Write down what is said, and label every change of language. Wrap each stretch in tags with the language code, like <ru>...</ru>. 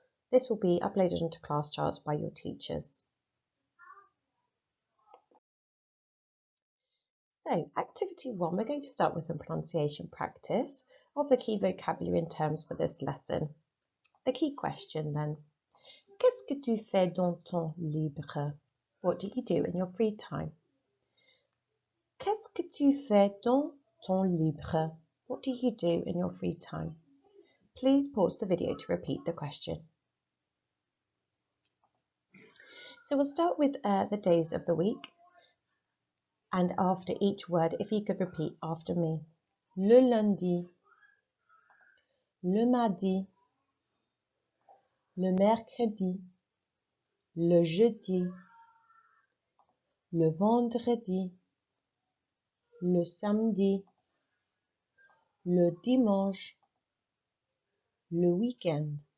<en>This will be uploaded onto class charts by your teachers. So, activity 1, we're going to start with some pronunciation practice of the key vocabulary and terms for this lesson. The key question then,</en> <fr>qu'est-ce que tu fais dans ton libre?</fr> <en>What do you do in your free time?</en> <fr>Qu'est-ce que tu fais dans ton libre?</fr> <en>What do you do in your free time? Please pause the video to repeat the question. So we'll start with the days of the week. And after each word, if you could repeat after me.</en> <fr>Le lundi, le mardi, le mercredi, le jeudi, le vendredi, le samedi, le dimanche, le week-end.</fr>